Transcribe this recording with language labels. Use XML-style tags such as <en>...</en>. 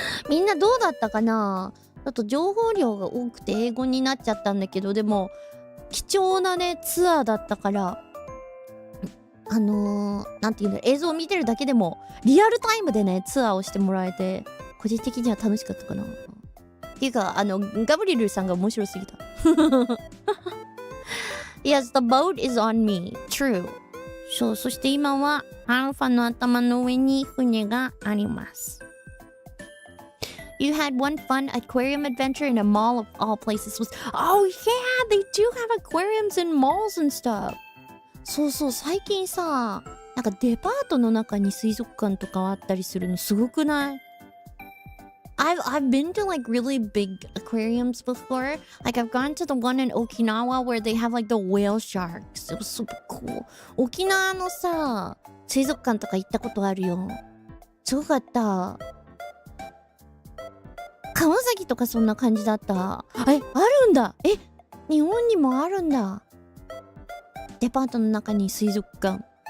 <ja>みんなどうだったかな？ちょっと情報量が多くて英語になっちゃったんだけど、でも貴重なねツアーだったからなんていうの、映像を見てるだけでもリアルタイムでねツアーをしてもらえて個人的には楽しかったかな。っていうかガブリルさんが面白すぎた。</ja> <en>Yes, the boat is on me. True.</en> <ja>そう、そして今はアルファの頭の上に船があります。</ja> <en>You had one fun aquarium adventure in a mall of all places. Oh yeah, they do have aquariums in malls and stuff.</en> <ja>そうそう、最近さ、なんかデパートの中に水族館とかあったりするのすごくない？</ja> <en>I've been to like really big aquariums before. Like I've gone to the one in Okinawa where they have like the whale sharks. It was super cool.</en> <ja>沖縄のさ、水族館とか行ったことあるよ。すごかった。川崎とかそんな感じだった。あるんだ。日本にもあるんだ。デパートの中に水族館。</ja>